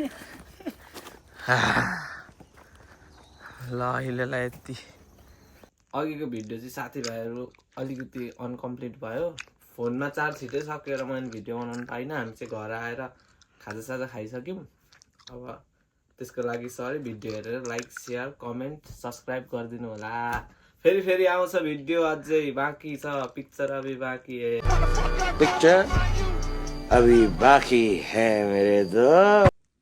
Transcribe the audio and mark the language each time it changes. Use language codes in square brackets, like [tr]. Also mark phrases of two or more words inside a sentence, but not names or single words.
[ne] ल अहिलेलाई यति अघिको भिडियो चाहिँ साथीभाइहरू अलिकति अनकम्प्लिट भयो फोनमा चार्ज छिटै सकेर मैले भिडियो बनाउनु पाइनँ हामी चाहिँ घर आएर खाजासाजा खाइसक्यौँ अब त्यसको लागि सरी भिडियो हेरेर [en] like share comment subscribe [ne] गरिदिनु होला फेरि आउँछ भिडियो अझै बाँकी छ [hi] पिक्चर अभी बाँकी है पिक्चर अभी बाकी है मेरे दोस्त